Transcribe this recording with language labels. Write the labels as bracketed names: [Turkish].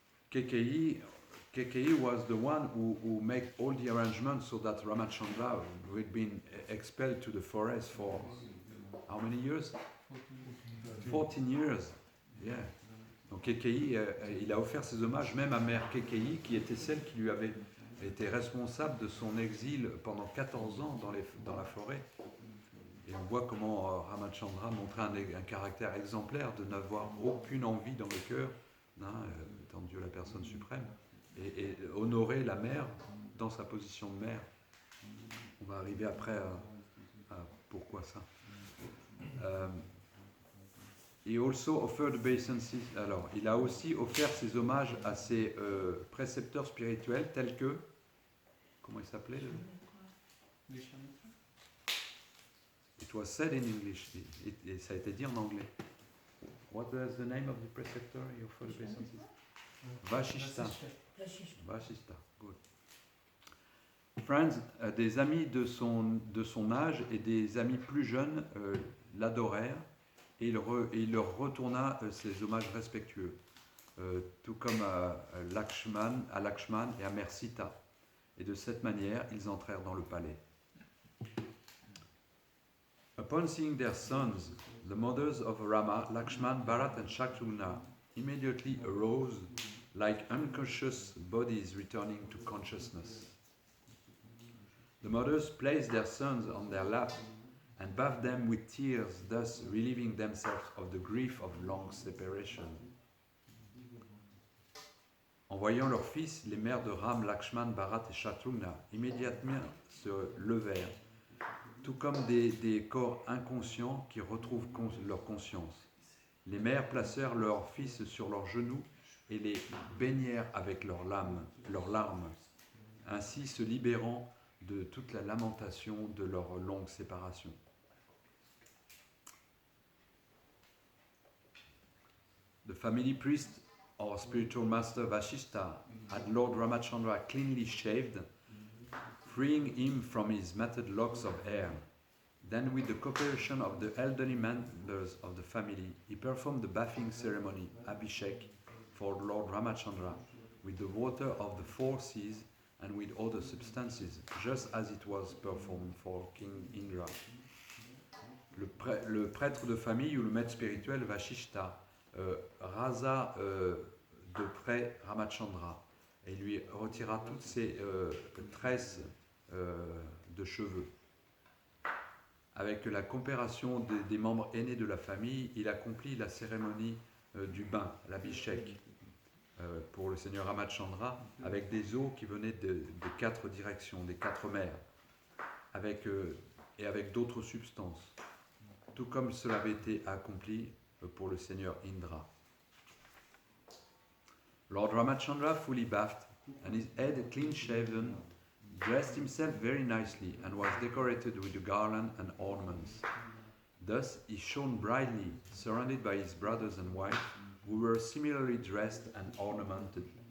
[English] Kaikeyi was the one who made all the arrangements so that Ramachandra would be expelled to the forest for how many years? 14 years. Yeah. [French] Donc Kaikeyi, il a offert ses hommages même à mère Kaikeyi, qui était celle qui lui avait été responsable de son exil pendant 14 ans dans la forêt. Et on voit comment Ramachandra montrait un caractère exemplaire de n'avoir aucune envie dans le cœur, étant Dieu la personne suprême, et honorer la mère dans sa position de mère. On va arriver après à pourquoi ça. [English] He also offered obeisances. [French] Alors, il a aussi offert ses hommages à ses précepteurs spirituels tels que, comment il s'appelait? [English] It was said in English. [French] Ça a été dit en anglais. [English] What was the name of the preceptor he offered obeisances? Vashishta. Vashishta. Good. Friends, [French] des amis de son âge et des amis plus jeunes l'adorèrent et il leur retourna ses hommages respectueux, tout comme à Lakshman et à Mère Sita. Et de cette manière, ils entrèrent dans le palais. [English] Upon seeing their sons, the mothers of Rama, Lakshman, Bharat and Shatrughna immediately arose like unconscious bodies returning to consciousness. The mothers placed their sons on their lap and bathed them with tears, thus relieving themselves of the grief of long separation. [French] En voyant leurs fils, les mères de Ram, Lakshman, Bharat et Shatrugna immédiatement se levèrent, tout comme des corps inconscients qui retrouvent leur conscience. Les mères placèrent leurs fils sur leurs genoux et les baignèrent avec leurs larmes, ainsi se libérant de toute la lamentation de leur longue séparation. [English] The family priest or spiritual master Vashishta had Lord Ramachandra cleanly shaved, freeing him from his matted locks of hair. Then, with the cooperation of the elderly members of the family, he performed the bathing ceremony, Abhishek, for Lord Ramachandra, with the water of the four seas and with other substances, just as it was performed for King Indra. [French] Le prêtre de famille ou le maître spirituel Vashishta rasa de près Ramachandra et lui retira toutes ses tresses de cheveux. Avec la coopération des membres aînés de la famille, il accomplit la cérémonie du bain, l'Abhishek, pour le Seigneur Ramachandra, avec des eaux qui venaient des quatre directions, des quatre mers, et avec d'autres substances, tout comme cela avait été accompli pour le Seigneur Indra. [English] Lord Ramachandra, fully bathed, and his head clean shaven, dressed himself very nicely and was decorated with a garland and ornaments. Thus he shone brightly, surrounded by his brothers and wife, who were similarly dressed and ornamented.